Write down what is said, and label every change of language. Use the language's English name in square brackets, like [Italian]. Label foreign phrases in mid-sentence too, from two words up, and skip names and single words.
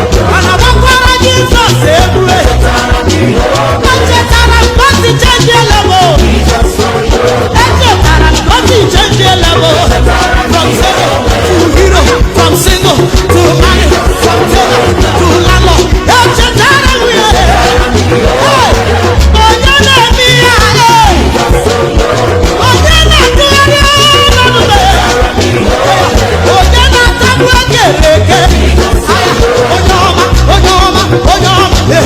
[Igbo] Mana gbakwara Jizọs egwu, eh. O chetara m ka o si [English] change level. [Igbo] E chetara m ka o si [English] change level. From zero to hero, from single to married, from tailor to landlord. [Igbo] E chetara m ya, eh. Hey, onye na-eme ya, eh. Onye na-atụgharị ọnọdụ m? Onye na-atagbu eke eke? Onye ọma, onye ọma, onye ọma.